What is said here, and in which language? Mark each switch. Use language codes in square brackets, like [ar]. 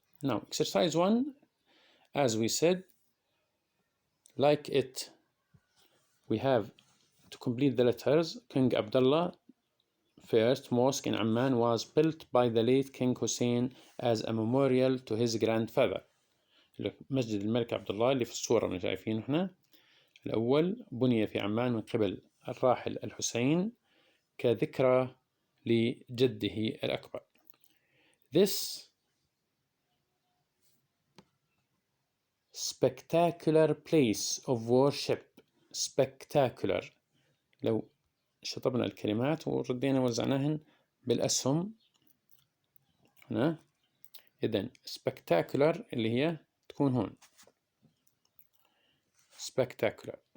[en] Now, exercise 1, as we said, like it, we have to complete the letters. King Abdullah first mosque in Amman was built by the late King Hussein as a memorial to his grandfather. [ar] مسجد الملك عبد الله اللي في الصورة اللي شايفينه هنا الأول بني في عمان من قبل الراحل الحسين كذكرى لجده الأكبر. [en] This spectacular place of worship. [ar] spectacular. لو شطبنا الكلمات وردينا وزعناهن بالأسهم هنا. إذن spectacular اللي هي تكون هون spectacular.